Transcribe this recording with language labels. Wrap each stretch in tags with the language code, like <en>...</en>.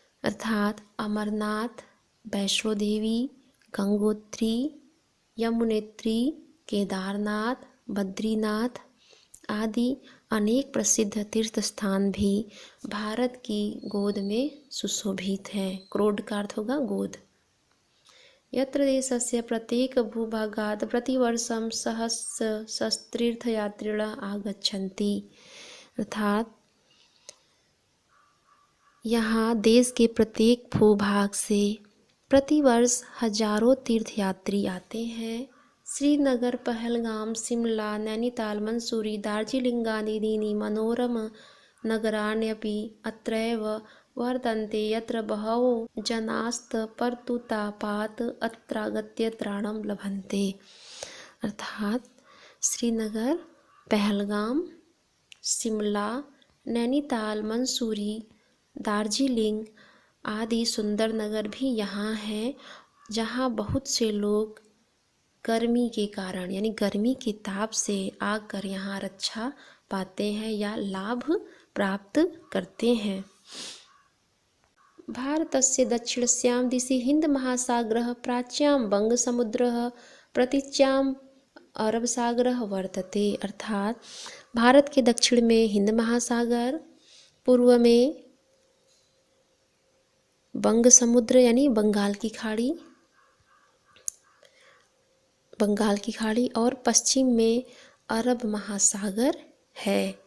<hi>अर्थात अमरनाथ, वैष्णो देवी, गंगोत्री, यमुनोत्री, केदारनाथ, बद्रीनाथ आदि अनेक प्रसिद्ध तीर्थ स्थान भी भारत की गोद में सुशोभित हैं। क्रोड का अर्थ होगा गोद।</hi> <sa>यत्र देशस्य प्रत्येक भूभागात् प्रतिवर्षं सहस्रतीर्थयात्रिणः आगच्छन्ति।</sa> <hi>अर्थात यहाँ देश के प्रत्येक भूभाग से प्रतिवर्ष हजारों तीर्थयात्री आते हैं।</hi> <sa>श्रीनगर, पहलगाम, शिमला, नैनीताल, मंसूरी, दार्जिलिंगादीनि मनोरम नगराण्यपि अत्रैव वर्तन्ते, यत्र बहवो जनास्तपर्तुतापात् अत्रागत्य त्राणं लभन्ते।</sa> <hi>अर्थात श्रीनगर, पहलगाम, शिमला, नैनीताल, मंसूरी, दार्जिलिंग आदि सुंदर नगर भी यहाँ हैं, जहाँ बहुत से लोग गर्मी के कारण यानी गर्मी के ताप से आकर यहाँ रक्षा पाते हैं या लाभ प्राप्त करते हैं।</hi> <sa>भारतस्य दक्षिणस्यां दिशि हिन्दमहासागरः, प्राच्यां बंगसमुद्रः, प्रतीच्यां अरबसागरः वर्तते।</sa> <hi>अर्थात भारत के दक्षिण में हिंद महासागर, पूर्व में बंग समुद्र यानी बंगाल की खाड़ी और पश्चिम में अरब महासागर है।</hi>